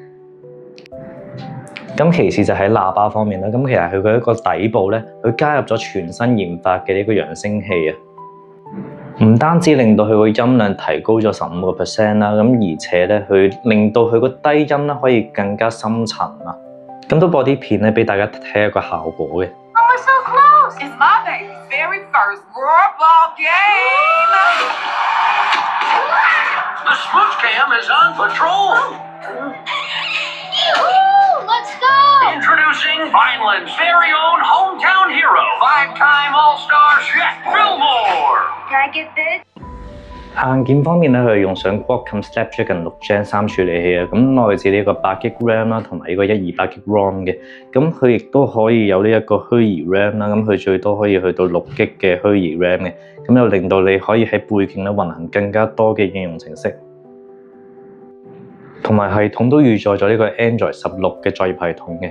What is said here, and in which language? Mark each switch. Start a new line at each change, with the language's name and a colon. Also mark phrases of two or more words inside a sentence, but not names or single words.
Cantonese: 咁其次就喺喇叭方面啦，咁其實佢嘅一個底部咧，佢加入咗全新研發嘅呢個揚聲器啊。唔單止令到佢個音量提高咗15%啦，咁而且咧，佢令到佢個低音咧可以更加深沉啊！咁都播啲片咧俾大家睇下個效果嘅。
English: Oh, we're so close! It's my baby's very first Roarball game! The Smooch Cam is on patrol! Woo! Let's go! Introducing Vineland's very own hometown hero, 5-time All-Star Jet Fillmore! Can I get this?
Cantonese: 硬件方面咧，佢用上 Qualcomm Snapdragon 6 Gen 3處理器啊，咁內置呢個8GB RAM 啦，同埋呢個128GB ROM 嘅，咁佢亦都可以有呢一個虛擬 RAM 啦，咁佢最多可以去到6GB嘅虛擬 RAM 嘅，咁又令到你可以喺背景咧運行更加多嘅應用程式，同埋系統都預載咗呢個 Android 16嘅作業系統嘅。